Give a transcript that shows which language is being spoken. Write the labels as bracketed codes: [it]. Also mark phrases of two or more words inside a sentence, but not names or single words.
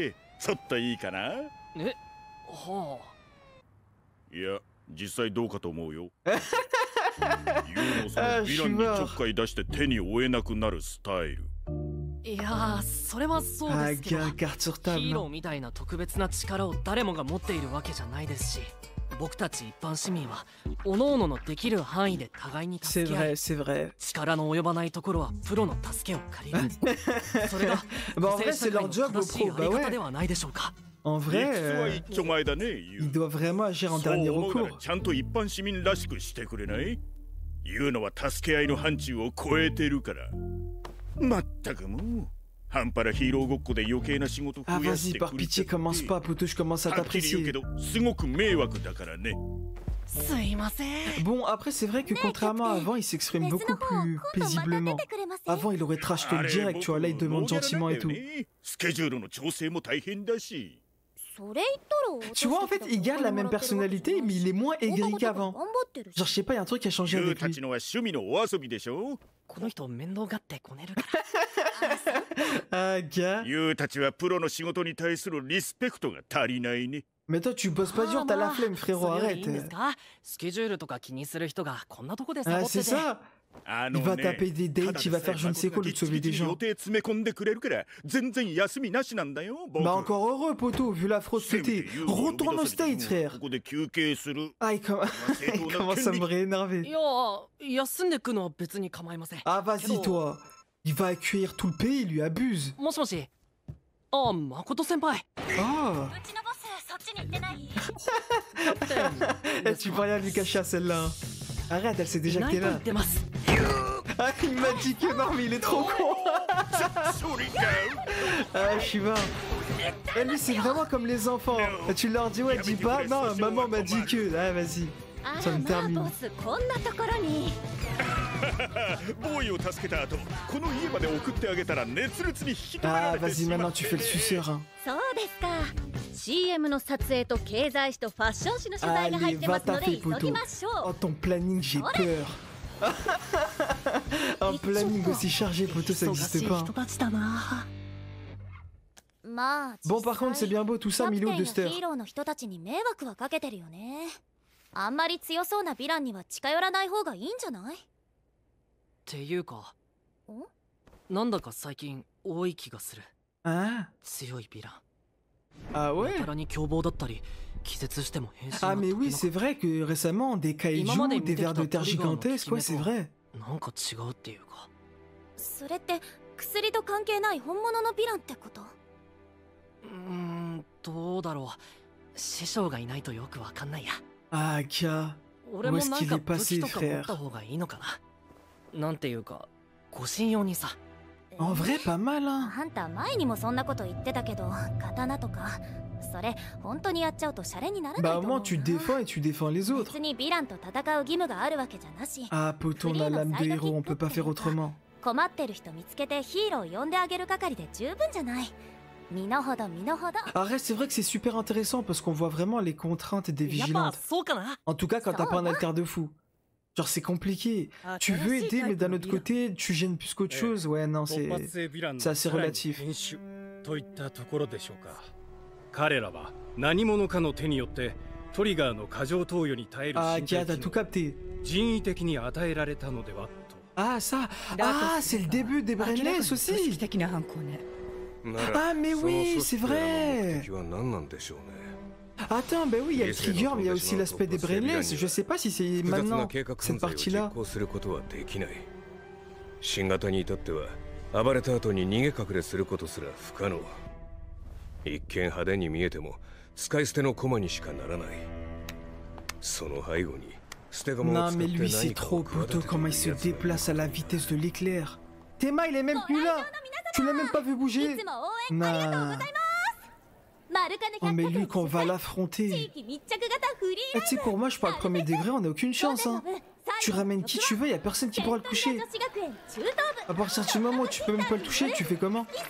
[fr] Ah, je suis mort. Ah, gars, carte sur table. Non. [ja] 僕たち一般市民は各々のできる範囲で互いに [fr] C'est [ja] 助け合 [fr] vrai, [ja] い [fr] c'est vrai. [ja] 力の及ばないところはプロの助けを借りるそれが [fr] Bah en vrai, c'est leur job, [ja] 正しい [fr] bro. [ja] あ [fr] Bah [ja] り方で [fr] ouais. [ja] はないでしょうか [fr] En vrai, il doit vraiment agir en dernier recours. [ja] ちゃんと一般市民らしくしてくれない？言うのは助け合いの範疇を超えてるから。まったくもう。 [fr] Ah vas-y, par pitié, commence pas, poto, je commence à t'apprécier. Bon, après c'est vrai que contrairement à avant, il s'exprime beaucoup plus paisiblement. Avant, il aurait [en] trash talk [fr] direct, tu vois, là il demande gentiment et tout. Tu vois, en fait, il garde la même personnalité, mais il est moins aigri qu'avant. Genre, je sais pas, il y a un truc qui a changé avec lui. [ja] この人面倒がってこねるから [fr] Ah, gars. Mais toi, tu bosses pas dur, t'as la flemme, frérot, arrête. [ja] スケジュールとか気にする人がこんなとこでサ [fr] Ah, [ja] ボって [fr] c'est [ja] て [fr] ça. Il va taper des dates, il va faire je ne sais quoi, lui de sauver des gens. Bah encore heureux, poteau, vu la fraude que t'es. Retourne au States, frère. Ah, il commence à me réénerver. [ja] いや休んでくのは別に構いません [fr] Ah, vas-y, toi. Il va accueillir tout le pays, il lui abuse. [ja] もしもしあ誠先輩 [fr] Ah. Eh, tu peux rien lui cacher à celle-là. Arrête, elle sait déjà que [ja] ない [fr] t'es [ja] と言 [fr] là. [ja] ってます [fr] Ah, il m'a dit que non, mais il est trop con. Ah, je suis mort. Eh, lui, c'est vraiment comme les enfants. Tu leur dis, ouais, dis pas. Non, maman m'a dit que. Ah, vas-y. Ça me termine. Ah, vas-y, maintenant tu fais le suceur. Hein. [ja] そうですか CM の撮影と経済誌とファッション誌の取材が入 [fr] Allez, [ja] ってま [fr] va [ja] すので [fr] taper, [ja] 急ぎ [fr] poteau. [ja] ましょ [fr] Oh, [ja] う [fr] ton planning, j'ai peur. Un planning aussi chargé, poteau, ça [ja] 忙し [fr] n'existe [ja] い [fr] pas. [ja] 人たちだなまあ [fr] Bon, par contre, c'est bien beau tout ça, [ja] キャプ [fr] Milo [ja] テン [fr] de [ja] や [fr] Ster. [ja] ヒーローの人たちに迷惑はかけてるよねあんまり強そうなヴィランには近寄らない方がいいんじゃないっていうかおなんだか最近多い気がする [fr] Hein? [ja] 強いヴィラン [fr] Ah ouais? [ja] キャラに凶暴だったり気絶しても変身 [fr] Ah [ja] が [fr] mais [ja] 解け [fr] oui, [ja] な [fr] c'est vrai que récemment, des kaiju, des vers de terre gigantesques, ouais, c'est vrai. [ja] なんか違うっていうかそれって薬と関係ない本物のヴィランってことどうだろう師匠がいないとよくわかんないや [fr] Ah, Kia. [ja] 俺 [fr] Où [ja] も [fr] est-ce [ja] なん [fr] qu'il [ja] か [fr] est [ja] 武器 [fr] passé, [ja] とか持 [fr] frère? [ja] った方がいいのかななんていうか護身用にさ [fr] En vrai, pas mal, hein. [ja] あんた前にもそんなこと言ってたけど刀とかそれ本当にやっちゃうとシャレにならない [fr] Bah, [ja] と [fr] au [ja] 思う [fr] moins, tu défends et tu défends les autres. [ja] 別にヴィランと戦う義務があるわけじゃなし [fr] Ah, poteau, on a l'âme de héros, on peut pas faire autrement. [ja] 困ってる人見つけてヒーロー呼んであげる係で十分じゃない身の程身の程 [fr] Arrête, c'est vrai que c'est super intéressant parce qu'on voit vraiment les contraintes des [ja] やっぱ [fr] vigilantes. [ja] そうかな [fr] En tout cas, quand t'as pas un alter de fou. Genre, c'est compliqué. Tu veux aider, mais d'un autre côté, tu gênes plus qu'autre chose. Ouais, non, c'est assez relatif. [ja] といったところでしょうか。彼らは何者かの手によってトリガーの過剰投与に耐える [fr] Ah, [ja] 身 [fr] Kia, [ja] 体 [fr] t'as [ja] 機 [fr] tout [ja] 能 [fr] capté. [ja] 人為的に与えられたのではと。 [fr] Ah, ça. Ah, c'est le début des Brainless aussi. Ah, mais oui, c'est vrai. Attends, bah oui, il y a le trigger, mais il y a aussi l'aspect des Brainless. Je sais pas si c'est maintenant cette partie-là. [ja] 新型に至っては暴れた後に逃げ隠れすることすら不可能。一見派手に見えても使い捨ての駒にしかならない。その背後に捨て駒を [fr] Non [ja] 使っ [fr] mais [ja] て [fr] lui c'est [ja] 何か [fr] trop [ja] を企 [fr] plutôt [ja] てて [fr] comment [ja] い [fr] il se [ja] るやつだ。 [fr] déplace à la vitesse de l'éclair. Théma il est même plus là. Tu l'as même pas vu bouger. Non. Oh mais lui qu'on va l'affronter. Eh, tu sais pour moi je parle premier degré, on a aucune chance hein. Tu ramènes qui tu veux, y a personne qui pourra le toucher. À partir du moment où tu peux même pas le toucher, tu fais comment?